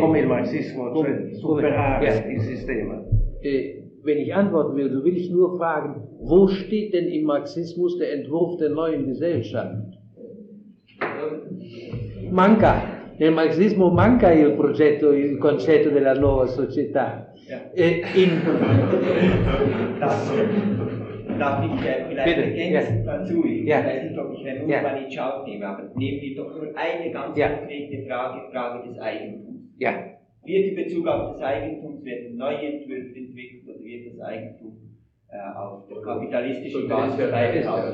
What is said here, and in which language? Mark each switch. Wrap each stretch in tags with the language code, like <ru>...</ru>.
<it>Come il marxismo, cioè superare il sistema.</it> <de>Wenn ich antworten will, so will ich nur fragen, wo steht denn im Marxismus der Entwurf der neuen Gesellschaft?</de> <it>Manca. Nel marxismo manca il progetto, il concetto della nuova società.</it> <de>Ja. In, darf ich vielleicht ergänzen dazu? Ich weiß nicht, ob ich Herrn Urbanitsch aufnehme, aber nehmen wir doch nur eine ganz konkrete Frage, Frage des Eigentums. Ja. Wird in Bezug auf das Eigentum, werden neue Entwürfe entwickelt oder wird das Eigentum auf der kapitalistischen Basis weitergehalten?</de>